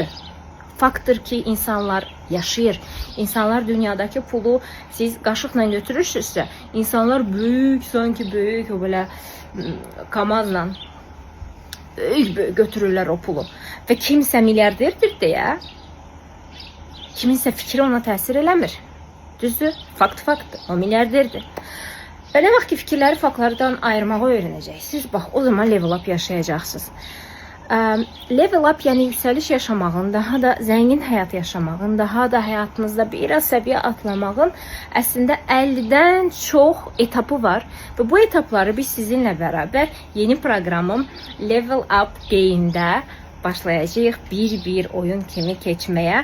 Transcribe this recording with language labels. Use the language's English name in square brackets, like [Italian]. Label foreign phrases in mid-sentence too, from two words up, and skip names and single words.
[Azerbaijani] Faktdır ki, insanlar yaşayır. İnsanlar dünyadakı pulu siz qaşıqla götürürsünüzsə, insanlar böyük, sanki böyük, o belə kamazla böyük götürürlər o pulu. Və kimsə milyarderdir deyə, kiminsə fikri ona təsir eləmir. Düzdür? Faktdır. O milyarderdir. Və nə vaxt ki, fikirləri faktlardan ayırmağı öyrənəcəksiniz, bax, o zaman [English] level up [Azerbaijani] yaşayacaqsınız. [English] Level up, [Azerbaijani] yəni yüksəliş yaşamağın, daha da zəngin həyat yaşamağın, daha da həyatınızda biraz səviyyə atlamağın əslində 50-dən çox etapı var. Və bu etapları biz sizinlə bərabər yeni proqramım Level Up Game'də başlayacağıq bir oyun kimi keçməyə.